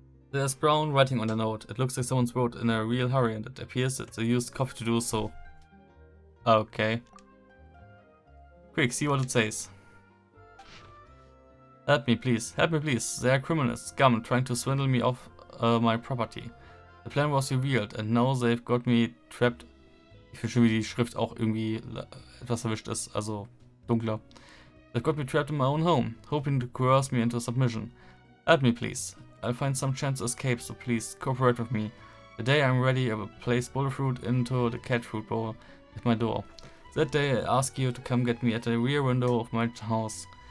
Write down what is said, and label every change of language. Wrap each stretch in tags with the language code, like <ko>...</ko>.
<en>There's brown writing on the note. It looks like someone's wrote in a real hurry, and it appears that they used coffee to do so. Okay. Quick, see what it says. Help me please, they are criminals, scum, trying to swindle me off my property. The plan was revealed, and now they've got me trapped.</en> <de>Ich finde schon, wie die Schrift auch irgendwie etwas verwischt ist, also dunkler.</de> <en>They've got me trapped in my own home, hoping to coerce me into submission. Help me please. I'll find some chance to escape, so please cooperate with me. The day I'm ready, I will place bulletfruit into the cat food bowl at my door. That day I ask you to come get me at the rear window of my house.</en>